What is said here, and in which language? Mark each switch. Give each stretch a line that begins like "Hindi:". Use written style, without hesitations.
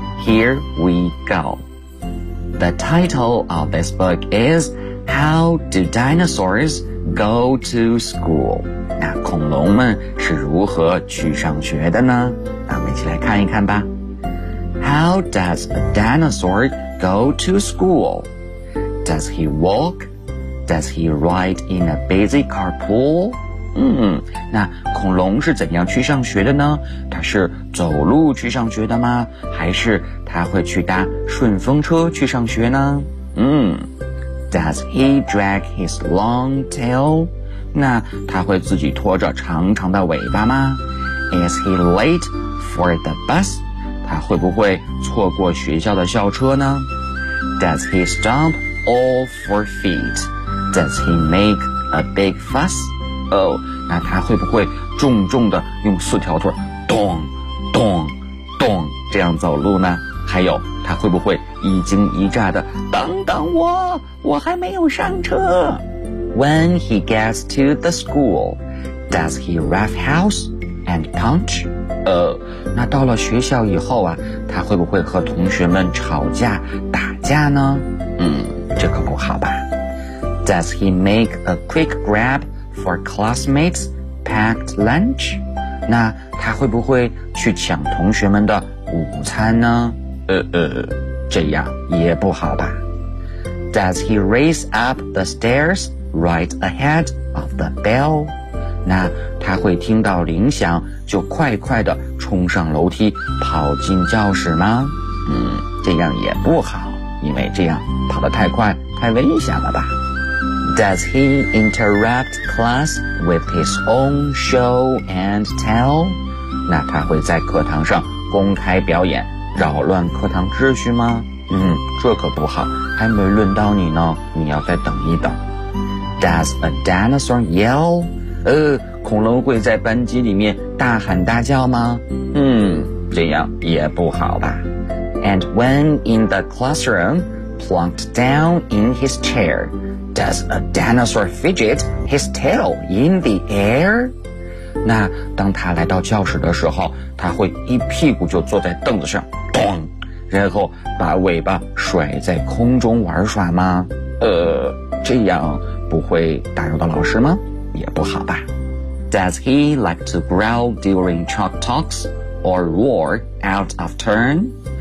English: Here we go. The title of this book is How do dinosaurs go to school?
Chinese: 那恐龙们是如何去上学的呢？那我们一起来看一看吧。
English: How does a dinosaur go to school? Does he walk? Does he ride in a busy carpool?
Chinese: 那恐龙是怎样去上学的呢？它是走路去上学的吗？还是它会去搭顺风车去上学呢？
English: Does he drag his long tail?
Chinese: 那他会自己拖着长长的尾巴吗？
English: Is he late for the bus?
Chinese: 他会不会错过学校的校车呢？
English: Does he stomp all four feet? Does he make a big fuss?
Chinese: 那他会不会重重的用四条腿咚咚咚这样走路呢？还有他会不会一惊一乍的等等我，我还没有上车。
English: When he gets to the school, does he rough house and punch?
Chinese: 那到了学校以后啊，他会不会和同学们吵架打架呢？这可不好吧。
English: Does he make a quick grab for classmates' packed lunch?
Chinese: 那他会不会去抢同学们的午餐呢？这样也不好吧。
English: Does he race up the stairs right ahead of the bell?
Chinese: 那他会听到铃响就快快地冲上楼梯跑进教室吗？这样也不好，因为这样跑得太快太危险了吧。
English: Does he interrupt class with his own show and tell?
Chinese: 那他会在课堂上公开表演扰乱课堂秩序吗？这可不好，还没轮到你呢，你要再等一等。
English: Does a dinosaur yell?
Chinese: 恐龙会在班级里面大喊大叫吗？这样也不好吧。
English: And when in the classroom, plunked down in his chair, does a dinosaur fidget his tail in the air?
Chinese: 那当他来到教室的时候，他会一屁股就坐在凳子上咚，然后把尾巴甩在空中玩耍吗？这样不会打扰到老师吗？也不好吧。
English: Does he like to growl during chalk talks or roar out of turn?